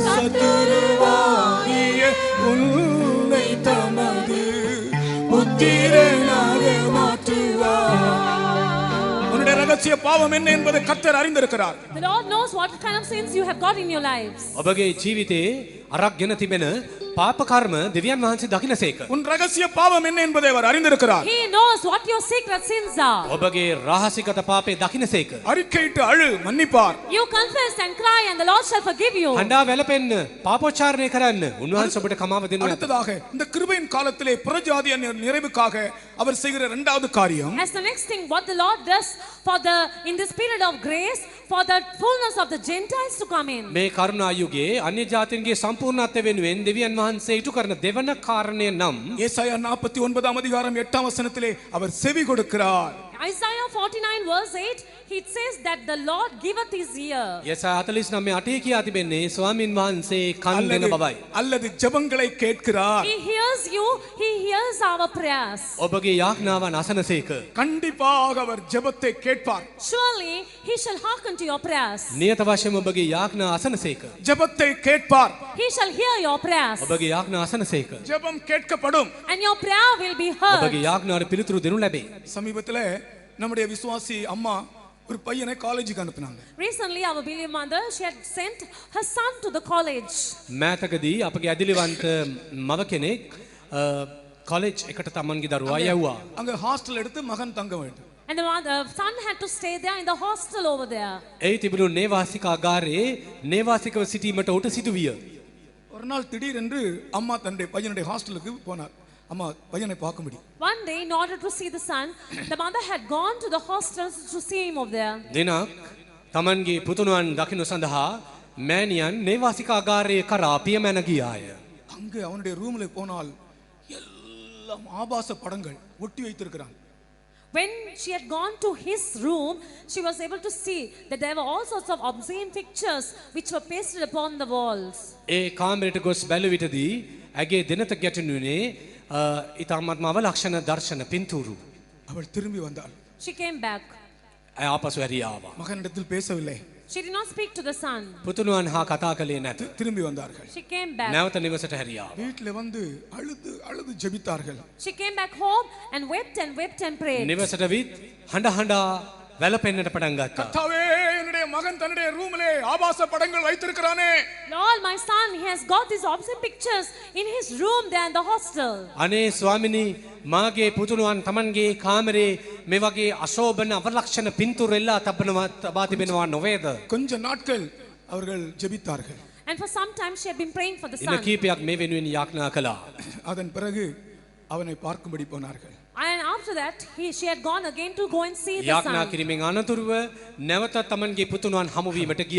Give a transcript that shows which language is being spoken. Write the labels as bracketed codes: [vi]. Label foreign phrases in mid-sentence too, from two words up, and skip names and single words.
[ta] சத்துருவாகிய உன்னை தமது புத்திரனாக மாற்றுவார். உன்னுடைய ரகசிய பாவம் என்ன என்பதை கர்த்தர் அறிந்திருக்கிறார். [en] The Lord knows what kind of sins you have got in your lives. [si] ඔබගේ ජීවිතේ අරක් ගෙන තිබෙන පාප කර්ම දෙවියන් වහන්සේ දකිනසේක. [ta] உன் ரகசிய பாவம் என்ன என்பதை அவர் அறிந்திருக்கிறார். [en] He knows what your secret sins are. [si] ඔබගේ රහසිගත පාපේ දකිනසේක. [ta] அறிக்கையிட்டு அழு, மன்னிப்பார். [en] You confess and cry and the Lord shall forgive you. [si] හඬා වැළපෙන්න, පාපෝච්චාරණය කරන්න. උන්වහන්සේ ඔබට කමාව දෙනවා. [ta] அடுத்ததாக இந்த கிருபையின் காலத்திலே புறஜாதிய நிறைவுக்காக அவர் செய்கிற இரண்டாவது காரியம் [en] As the next thing, what the Lord does in this period of grace, for the fullness of the Gentiles to come in. [si] මේ කරුණා යුගයේ අන්‍ය ජාතීන්ගේ සම්පූර්ණත්වය වෙනුවෙන් දෙවියන් වහන්සේ ඉටු කරන දෙවන කාරණය නම් [ta] ஏசாயா 49 அதிகாரம் 8 வசனத்திலே அவர் செவி கொடுக்கிறார். [en] Isaiah 49 verse 8, it says that the Lord giveth his ear. [si] යසායා 49 8 කියා තිබෙන්නේ ස්වාමින් වහන්සේ කන් දෙන බවයි. [ta] அல்லது ஜெபங்களை கேட்கிறார். [en] He hears you, he hears our prayers. [si] ඔබගේ යාඥාවන් අසනසේක. [ta] கண்டிப்பாக அவர் ஜெபத்தை கேட்பார். [en] Surely he shall hearken to your prayers. [si] නියත වශයෙන්ම ඔබගේ යාඥා අසනසේක. [ta] ஜெபத்தை கேட்பார். [en] He shall hear your prayers. [si] ඔබගේ යාඥා අසනසේක. [ta] ஜெபம் கேட்கப்படும். [en] And your prayer will be heard. [si] ඔබගේ යාඥාවට පිළිතුරු දෙනු ලැබේ. [ta] சமீபத்திலே நம்முடைய விசுவாசி அம்மா ஒரு பையனை காலேஜுக்கு அனுப்புனாங்க. [en] Recently our beloved mother, she had sent her son to the college. [si] මෑතකදී අපගේ ඇදිලිවන්ත මව කෙනෙක් කොලෙජ් එකට තමන්ගේ දරුවා යවුවා. [ta] அங்க ஹாஸ்டல் எடுத்து மகன் தங்க வேண்டும். [en] And the son had to stay there in the hostel over there. [si] ඒ තිබුණු නේවාසිකාගාරයේ නේවාසිකව සිටීමට ඔහුට සිදුවිය. [ta] ஒரு நாள் திடீரென்று அம்மா தன்னுடைய பையனுடைய ஹாஸ்டலுக்கு போனார். அம்மா பையனை பார்க்கும்படி. [en] One day, in order to see the son, the mother had gone to the hostels to see him over there. [si] දිනක් තමන්ගේ පුතුණුවන් දකින්න සඳහා මෑණියන් නේවාසිකාගාරයේ කරා පියමැන ගියාය. [ta] அங்கே அவனுடைய ரூம்ல போனால் எல்லாம் ஆபாச படங்கள் ஒட்டி வைத்திருக்கிறான். [en] When she had gone to his room, she was able to see that there were all sorts of obscene pictures which were pasted upon the walls. [si] ඒ කාමරයට ගොස් බැලුව විටදී ඇගේ දෙනත ගැටුණුනේ ඉතාමත්ම අවලක්ෂණ දර්ශන පින්තූරු. [ta] அவள் திரும்பி வந்தாள். [en] She came back. [si] ඇය ආපසු හැරී ආවා. [ta] மகனிடத்தில் பேசவில்லை. [en] She did not speak to the son. [si] පුතුණුවන් හා කතා කළේ නැත. [ta] திரும்பி வந்தார்கள். [en] She came back. [si] නැවත නිවසට හැරී ආවා. [ta] வீட்டில் வந்து அழுது அழுது ஜெபித்தார்கள். [en] She came back home and wept and prayed. [si] නිවසට විත් හඬ හඬා වැළපෙන්නට පටන් ගත්තා. [ta] கர்த்தாவே, என்னுடைய மகன் தன்னுடைய ரூமிலே ஆபாச படங்கள் வைத்திருக்கிறானே. [en] Lord, my son, he has got these obscene pictures in his room there in the hostel. [si] අනේ ස්වාමිනී, මාගේ පුතුණුවන් තමන්ගේ කාමරේ මේ වගේ අශෝභන අවලක්ෂණ පින්තූර එල්ලා තබා තිබෙනවා නොවේද? [ta] கொஞ்ச நாட்கள் அவர்கள் ஜெபித்தார்கள். [en] And for some time she had been praying for the [si] දින [en] son. [si] කීපයක් මේ වෙනුවෙන් යාඥා කළා. [ta] அதன் பிறகு அவனை பார்க்கும்படி போனார்கள். [en] And after that, she had gone again to go and see the [si] යාඥා [en] son. [si] කිරීමෙන් අනතුරුව නැවත තමන්ගේ පුතුණුවන් හමුවීමට ගියා.